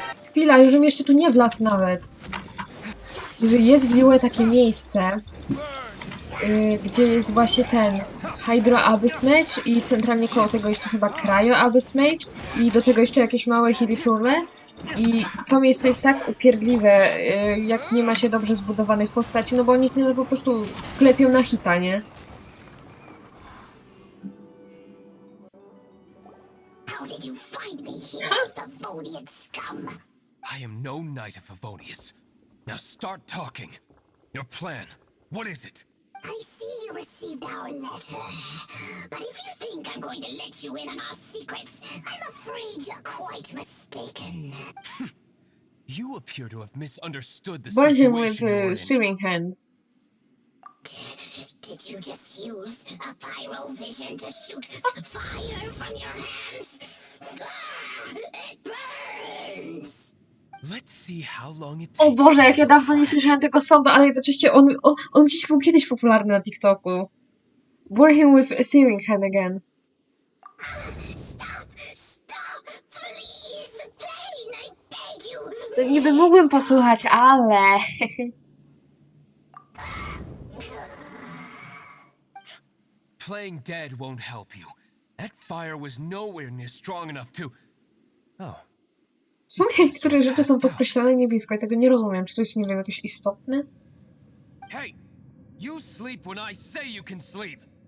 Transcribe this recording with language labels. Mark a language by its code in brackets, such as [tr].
[pl] Chwila, już bym jeszcze tu nie wlazł nawet. Jeżeli jest w Liyue takie miejsce, gdzie jest właśnie ten Hydro Abyss Mage i centralnie koło tego jeszcze chyba Cryo Abyss Mage i do tego jeszcze jakieś małe Hilifurle. I to miejsce jest tak upierdliwe, jak nie ma się dobrze zbudowanych postaci, no bo oni tyle po prostu klepią na hita, nie? [en] How did you find me here, Favonian scum? I am no knight of Favonius. Now start talking. Your plan. What is it? I see you received our letter. But if you think I'm going to let you in on our secrets, I'm afraid you're quite mistaken. You appear to have misunderstood the Bardziej with situation you're in. Searing Hand. Did you just use a pyrovision to shoot fire from your hands? Ah, it burns! Let's see how long it [pl] O [en] takes. [pl] Boże, jak ja dawno nie słyszałem tego sądu, ale jednocześnie on gdzieś był kiedyś popularny na TikToku. [en] Bore him with Searing Hand again. Stop! Stop! Please! Pain! I beg you! [pl] To niby mógłbym posłuchać, ale... [en] Playing dead won't help you. That fire was nowhere near strong enough to... Oh. [pl] Niektóre rzeczy są podkreślone niebiesko i tego nie rozumiem. Czy to jest, nie wiem, jakieś istotne? [en] Hey! You sleep when I say you can sleep!